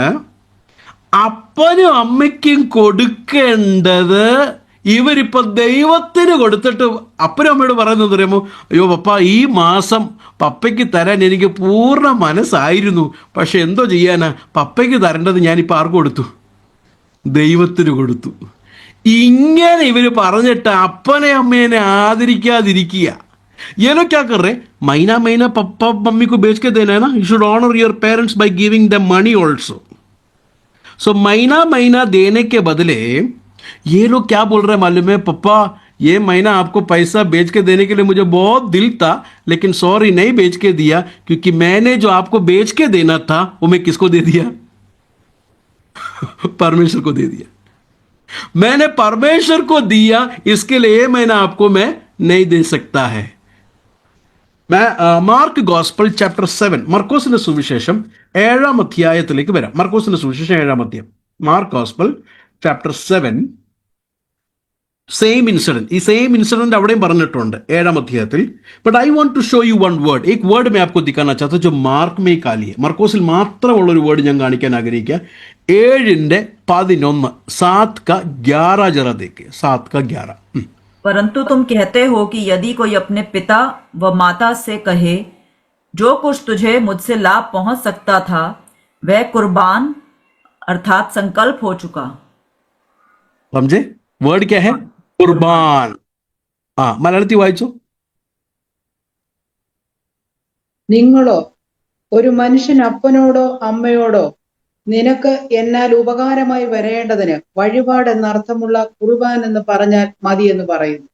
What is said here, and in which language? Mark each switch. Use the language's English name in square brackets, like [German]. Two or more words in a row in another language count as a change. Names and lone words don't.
[Malayalam] അപ്പനും അമ്മയ്ക്കും കൊടുക്കേണ്ടത് ഇവരിപ്പോൾ ദൈവത്തിന് കൊടുത്തിട്ട് അപ്പനും അമ്മയോട് പറയുന്നത് അറിയാമോ? അയ്യോ പപ്പ, ഈ മാസം പപ്പയ്ക്ക് തരാൻ എനിക്ക് പൂർണ്ണ മനസ്സായിരുന്നു, പക്ഷെ എന്തോ ചെയ്യാനാ, പപ്പയ്ക്ക് തരേണ്ടത് ഞാനിപ്പോൾ ആർക്ക് കൊടുത്തു? ദൈവത്തിന് കൊടുത്തു. ഇങ്ങനെ ഇവർ പറഞ്ഞിട്ട് അപ്പനെ അമ്മേനെ ആദരിക്കാതിരിക്കുക. [Hindi] ये लोग क्या कर रहे हैं? महीना महीना पप्पा मम्मी को बेच के देना है ना. [English] You should honor your parents by giving them money also. [Hindi] So महीना महीना देने के बदले ये लोग क्या बोल रहे हैं मालूम है? पप्पा ये महीना आपको पैसा बेच के देने के लिए मुझे बहुत दिल था, लेकिन सॉरी नहीं बेच के दिया, क्योंकि मैंने जो आपको बेच के देना था वो मैं किसको दे दिया? परमेश्वर को दे दिया. मैंने परमेश्वर को दिया, इसके लिए ये महीना आपको मैं नहीं दे सकता है. [Malayalam] मैं [English] Mark Gospel chapter [Malayalam] 7, മർക്കോസിന്റെ സുവിശേഷം 7-ാം അധ്യായത്തിലേക്ക് വരാം. മർക്കോസിന്റെ സുവിശേഷം 7-ാം അധ്യായം, [English] Mark Gospel chapter [Malayalam] 7. [English] same incident, [Malayalam] ഈ [English] same incident [Malayalam] അവിടെയും പറഞ്ഞിട്ടുണ്ട് 7-ാം അധ്യായത്തിൽ. [English] But I want to show you one word. [Hindi] एक वर्ड मैं आपको दिखाना चाहता हूं जो मार्क में ही खाली है. [Malayalam] മർക്കോസിൽ മാത്രമുള്ള ഒരു വേർഡ് ഞാൻ കാണിക്കാൻ ആഗ്രഹിക്കുക. [Hindi] 7:11, 7:11 जरा देखिए, 7:11. परंतु तुम कहते हो कि यदि कोई अपने पिता व माता से कहे, जो कुछ तुझे मुझसे लाभ पहुंच सकता था वह कुर्बान अर्थात संकल्प हो चुका। समझे? वर्ड क्या है? कुर्बान. [Malayalam] മലയാളത്തിൽ വായിച്ചോ. നിങ്ങളോ ഒരു മനുഷ്യൻ അപ്പനോടോ അമ്മയോടോ നിനക്ക് എന്നാൽ ഉപകാരമായി വരേണ്ടതിന് വഴിപാട് എന്നർത്ഥമുള്ള കുർബാൻ എന്ന് പറഞ്ഞാൽ മതി എന്ന് പറയുന്നു.